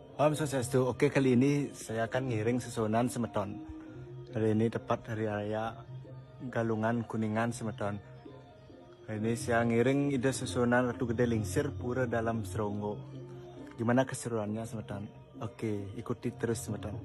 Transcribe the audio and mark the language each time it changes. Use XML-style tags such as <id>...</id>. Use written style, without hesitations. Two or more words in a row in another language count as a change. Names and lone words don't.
<ban>Om Swastiastu.</ban> <id>Oke, kali ini saya akan ngiring susunan semeton. Hari ini tepat hari raya Galungan Kuningan semeton. Hari ini saya</id> <ban>ngiring ide</ban> <id>susunan Ratu Gede Lingsir pura dalam Seronggo. Gimana keseruannya semeton? Oke, ikuti terus semeton.</id>